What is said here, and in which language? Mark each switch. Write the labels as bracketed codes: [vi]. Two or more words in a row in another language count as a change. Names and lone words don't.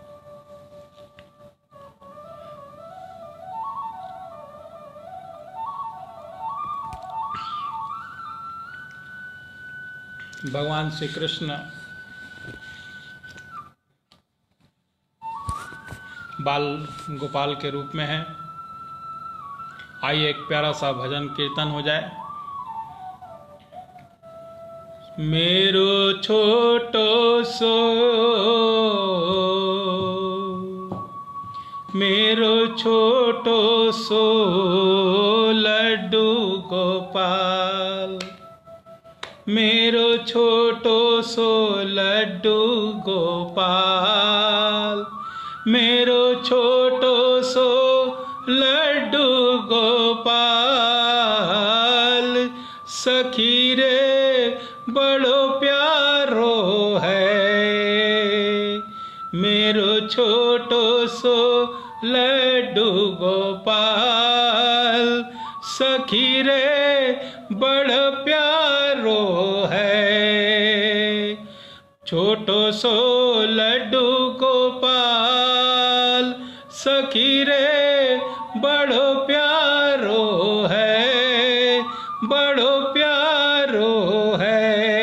[hi] भगवान श्री कृष्ण बाल गोपाल के रूप में है। आइए एक प्यारा सा भजन कीर्तन हो जाए। [bra] मेरो छोटो सो मेरो छोटो सो लड्डू गोपाल, मेरो छोटो सो लड्डू गोपाल, मेरो छोटो सो लड्डू गोपाल, सखी रे बड़ो प्यारो है। मेरो छोटो सो लड्डू गोपाल, सखी रे बड़ प्यारो है। छोटो सो लड्डू गोपाल, सखी रे बड़ो प्यारो है, बड़ो प्यारो है।